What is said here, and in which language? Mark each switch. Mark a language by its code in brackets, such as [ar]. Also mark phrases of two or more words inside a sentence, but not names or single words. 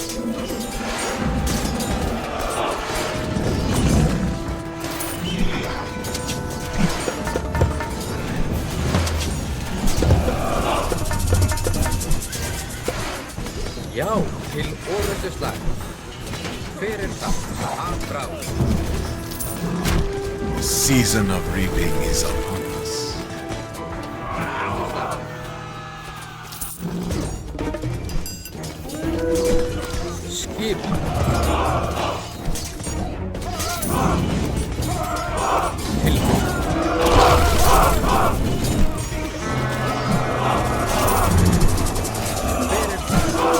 [is] Já, til orrustu slag. Fyrir það. Afráð. [en] The season of reaping is upon us. [is] Skipan. Tilbúin. Fyrir það.